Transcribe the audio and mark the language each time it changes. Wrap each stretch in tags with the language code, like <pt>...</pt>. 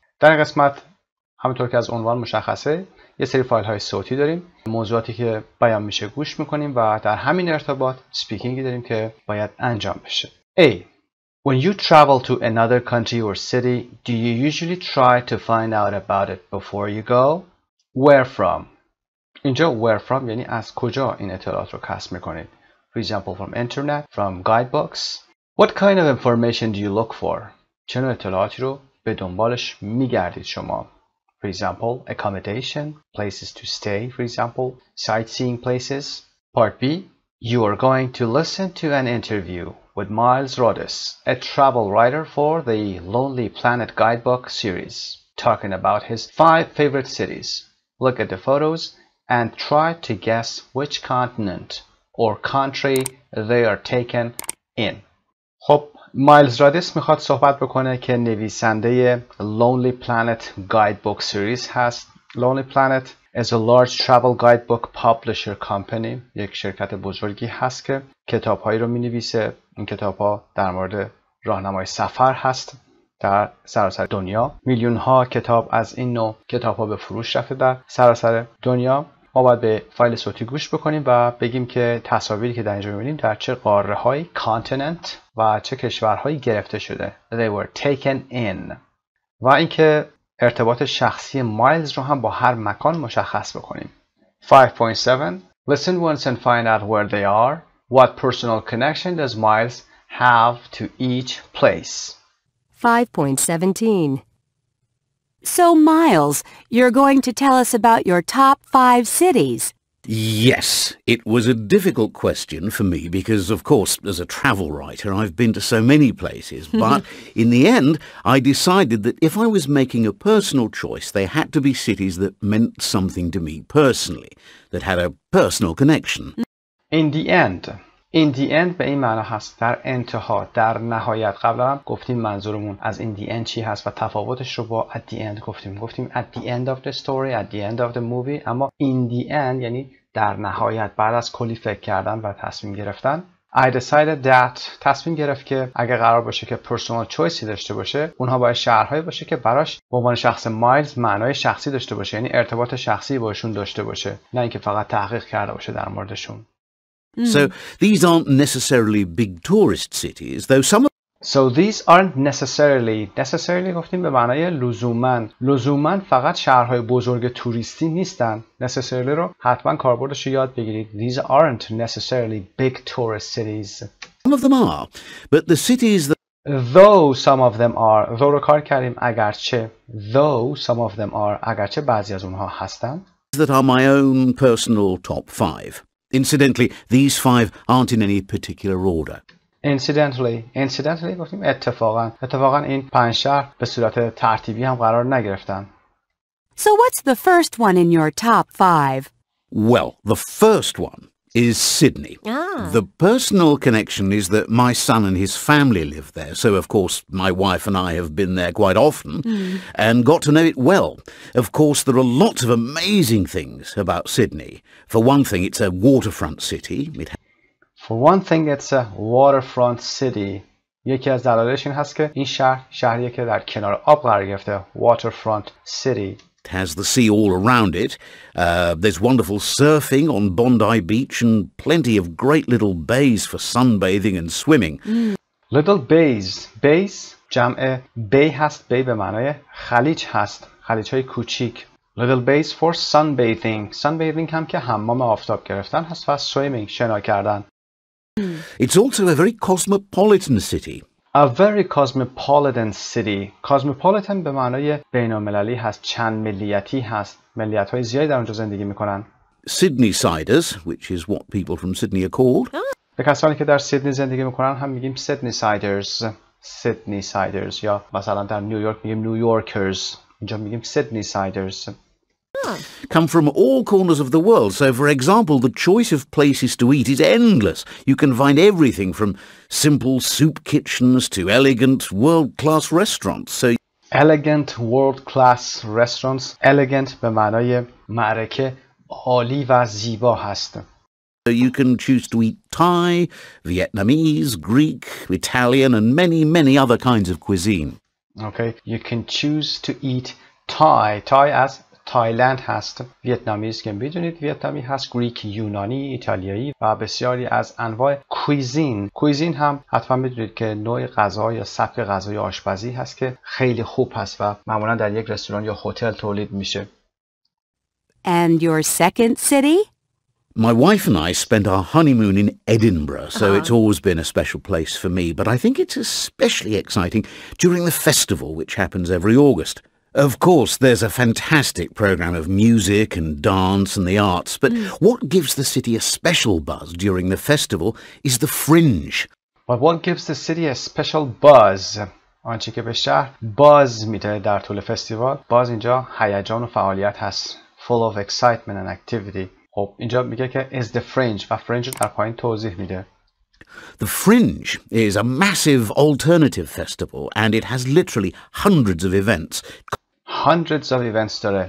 <fa>در این قسمت همونطور که از عنوان مشخصه یه سری فایل های صوتی داریم، موضوعاتی که بیان میشه گوش میکنیم و در همین ارتباط سپیکینگی داریم که باید انجام بشه.</fa> <en>A. When you travel to another country or city, do you usually try to find out about it before you go? Where from?</en> <fa>اینجا</fa> <en>where from</en> <fa>یعنی از کجا این اطلاعات رو کسب میکنید.</fa> <en>For example, from internet, from guidebooks. What kind of information do you look for?</en> <fa>چه نوع اطلاعاتی رو به دنبالش میگردید شما.</fa> <en>For example, accommodation, places to stay, for example, sightseeing places. Part B, you are going to listen to an interview with Miles Rodis, a travel writer for the Lonely Planet Guidebook series, talking about his 5 favorite cities. Look at the photos and try to guess which continent or country they are taken in.</en> <fa>خب مایلز رادیس میخواد صحبت بکنه که نویسنده Lonely Planet Guidebook Series هست.</fa> <en>Lonely Planet is a large travel guidebook publisher company.</en> <fa>یک شرکت بزرگی هست که کتاب‌هایی رو می‌نویسه. این کتاب‌ها در مورد راهنمای سفر هست در سراسر دنیا. میلیون‌ها کتاب از این نوع کتاب‌ها به فروش رفته در سراسر دنیا. ما باید به فایل صوتی گوش بکنیم و بگیم که تصاویری که در اینجا می‌بینیم در چه قاره‌های کانتیننت و چه کشورهایی گرفته شده.</fa> <en>They were taken in.</en> <fa>و اینکه ارتباط شخصی مایلز رو هم با هر مکان مشخص بکنیم.</fa> <en>5.7 Listen once and find out where they are. What personal connection does Miles have to each place? 5.17 So, Miles, you're going to tell us about your top 5 cities. Yes, it was a difficult question for me because, of course, as a travel writer, I've been to so many places. But in the end, I decided that if I was making a personal choice, they had to be cities that meant something to me personally, that had a personal connection. In the end. In the end</en> <fa>به این معنی هست در انتها، در نهایت. قبلا هم گفتیم منظورمون از</fa> <en>in the end</en> <fa>چی هست و تفاوتش رو با</fa> <en>at the end</en> <fa>گفتیم</fa> <en>at the end of the story, at the end of the movie.</en> <fa>اما</fa> <en>in the end</en> <fa>یعنی در نهایت، بعد از کلی فکر کردن و تصمیم گرفتن.</fa> <en>I decided that</en> <fa>تصمیم گرفت که اگه قرار باشه که</fa> <en>personal choice</en> <fa>ی داشته باشه، اونها باید شهرهایی باشه که براش به عنوان شخص مایلز معنای شخصی داشته باشه، یعنی ارتباط شخصی باشون داشته باشه، نه اینکه فقط تحقیق کرده باشه در موردشون.</fa> <en>So these aren't necessarily big tourist cities, though some of So these aren't necessarily</en> <fa>گفتیم به معنای لزوماً فقط شهرهای بزرگ توریستی نیستن. necessarily رو حتما کاربردش رو یاد بگیرید.</fa> <en>These aren't necessarily big tourist cities. Some of them are, but the cities that Though some of them are.</en> <fa>though رو کار کردیم اگرچه.</fa> <en>Though some of them are.</en> <fa>اگرچه بعضی از اونها هستند.</fa> <en>that are my own personal top 5. Incidentally, these 5 aren't in any particular order.</en> <fa>Incidentally گفتیم اتفاقاً این 5 شهر به صورت ترتیبی هم قرار نگرفتن.</fa> <en>So what's the first one in your top 5? Well, the first one is Sydney. The personal connection is that my son and his family live there, so of course my wife and I have been there quite often and got to know it well. Of course, there are lots of amazing things about Sydney. For one thing, it's a waterfront city. For one thing it's a waterfront city.</en> <fa>یکی از دلایلش این هست که این شهریه که در کنار آب قرار گرفته.</fa> <en>Waterfront city. It has the sea all around it. There's wonderful surfing on Bondi Beach and plenty of great little bays for sunbathing and swimming. Little bays.</en> <fa>Bays جمع بی هست. بی به معنای خلیج هست. خلیج های کوچیک. Little bays for sunbathing. Sunbathing هم که حمام آفتاب گرفتن هست و swimming شنا کردن.</fa> <en>It's also a very cosmopolitan city. A very cosmopolitan city.</en> <fa>Cosmopolitan به معنای بین‌المللی هست. چند ملیتی هست. ملیت‌های زیادی در اونجا زندگی میکنن.</fa> <en>Sydney-siders, which is what people from Sydney are called.</en> <fa>به کسانی که در سیدنی زندگی میکنن هم میگیم Sydney-siders.</fa> <en>Sydney-siders.</en> <fa>یا مثلا در نیویورک میگیم نیویورکرز. اینجا میگیم Sydney-siders.</fa> <en>Come from all corners of the world. So, for example, the choice of places to eat is endless. You can find everything from simple soup kitchens to elegant, world-class restaurants. So, elegant, world-class restaurants.</en> <fa>Elegant به معنای معرکه عالی و زیبا هست.</fa> <en>So you can choose to eat Thai, Vietnamese, Greek, Italian, and many, many other kinds of cuisine. Okay, you can choose to eat Thai.</en> <fa>Thai از تایلند هست. ویتنامیز که میدونید ویتنامی هست. گریک یونانی، ایتالیایی و بسیاری از انواع کویزین. کویزین هم حتما میدونید که نوع غذا یا سبک غذای آشپزی هست که خیلی خوب هست و معمولا در یک رستوران یا هتل تولید میشه.</fa> <en>And your second city? My wife and I spent our honeymoon in Edinburgh, so it's always been a special place for me, but I think it's especially exciting during the festival, which happens every August. Of course, there's a fantastic program of music and dance and the arts, but what gives the city a special buzz during the festival is the fringe. But what gives the city a special buzz?</en> <fa>آنچه که به شهر باز میده در طول فستیوال. باز اینجا هیجان و فعالیت هست.</fa> <en>Full of excitement and activity.</en> <fa>خب اینجا میگه که</fa> <en>is the fringe</en> <fa>و fringe در پایین توضیح میده.</fa> <en>The Fringe is a massive alternative festival and it has literally hundreds of events. Hundreds of events</en> <fa>داره.</fa>